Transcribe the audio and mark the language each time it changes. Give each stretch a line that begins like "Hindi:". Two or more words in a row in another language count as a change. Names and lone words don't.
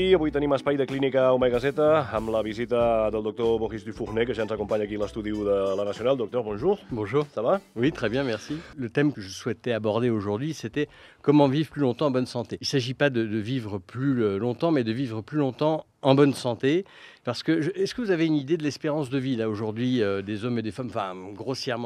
Catalan: Avui tenim espai de Clínica Omega Z amb la visita del docteur Boris Dufournet, que ja ens accompagne aquí a l'estudi de la Nationale.
French: Docteur, bonjour. Bonjour. Ça va? Oui, très bien, merci. Le thème que je souhaitais aborder aujourd'hui, c'était comment vivre plus longtemps en bonne santé. Il ne s'agit pas de vivre plus longtemps, mais de vivre plus longtemps en bonne santé. Parce que, est-ce que vous avez une idée de l'espérance de vie, là, aujourd'hui, des hommes et des femmes, enfin, grossièrement?